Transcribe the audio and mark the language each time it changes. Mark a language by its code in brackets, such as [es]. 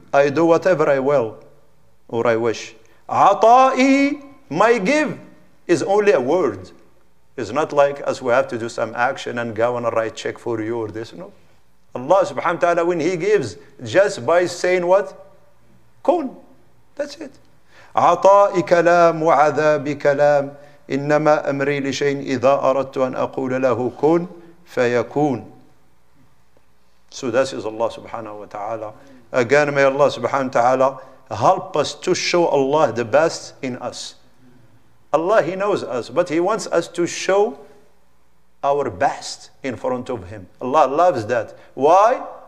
[en] I do whatever I will or I wish. عطائي, my give is only a word. It's not like us we have to do some action and go and write check for you or this. No. Allah subhanahu wa ta'ala, when He gives, just by saying what? كن. That's it. [ar] عطائي كلام وعذابي كلام إنما أمري لشيء إذا أردت أن أقول له كن فيكون. [en] So that is Allah subhanahu wa ta'ala. Again, may Allah subhanahu wa ta'ala help us to show Allah the best in us. Allah, He knows us, but He wants us to show our best in front of Him. Allah loves that. Why?